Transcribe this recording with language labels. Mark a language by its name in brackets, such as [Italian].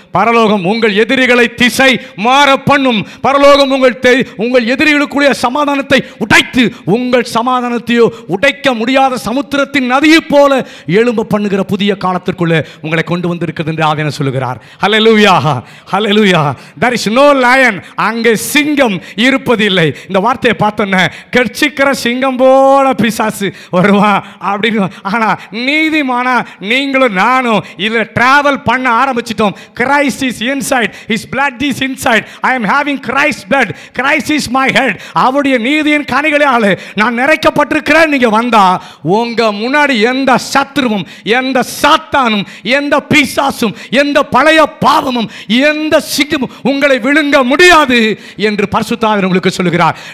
[Tamil] பரலோகம் உங்கள் எதிரிகளை திசை மாற பண்ணும். பரலோகம் உங்கள் எதிரிகளுக்குரிய சமாதானத்தை உடைத்து உங்கள் சமாதானத்தையோ உடைக்க முடியாத சமுத்திரத்தின் நதியை போல எழும்ப பண்ணுகிற புதிய காலத்திற்குள்ளே உங்களை கொண்டு வந்திருக்கிறது என்று ஆதீன சொல்லுகிறார். [English] Hallelujah, hallelujah. there is no lion. [Tamil] அங்கே சிங்கம் இருப்பதில்லை. இந்த வார்த்தையை பார்த்தோன்னே கெர்ச்சிக்கிற சிங்கம் போல பிசாசு வருவான் அப்படின்னு. ஆனால் நீதிமானா நீங்களும் நானும் இதில் டிராவல் பண்ண ஆரம்பிச்சிட்டோம். [English] Christ is inside, his blood is inside. I am having Christ's blood. Christ is my head. [Tamil] அவருடைய நீதியின் கனிகளால் நான் நிறைக்கப்பட்டிருக்கிறேன். நீங்க வந்தா உங்க முன்னாடி எந்த சத்துருவும், எந்த சாத்தானும், எந்த பிசாசும், எந்த பழைய பாவமும், எந்த சிங்கமும் உங்களை விழுங்க முடியாது என்று பரிசுத்த ஆவியானவர் உங்களுக்கு சொல்லுகிறார்.